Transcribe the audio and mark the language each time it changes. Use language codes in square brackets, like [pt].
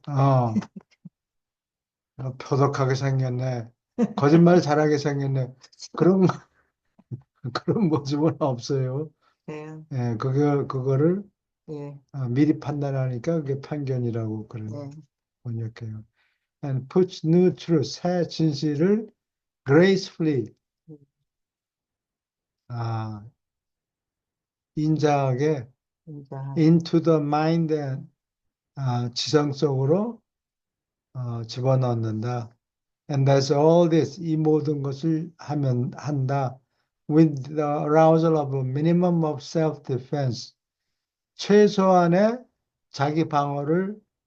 [ko] 어, 표독하게 생겼네. 거짓말 잘하게 생겼네. 그런, 그런 모습은 없어요. 네, 예, 그거를 예, 미리 판단하니까 그게 편견이라고 그런 네. 번역해요. [en] And puts new truth, [ko] 새 진실을 [en] gracefully, [ko] 아, 인자하게 인자하게. [en] into the mind, [ko] 지성 속으로 집어넣는다. [en] And that's all this, [ko] 이 모든 것을 한다. [en] With the arousal of a minimum of self-defense, [ko] 최소한의 자기 방어를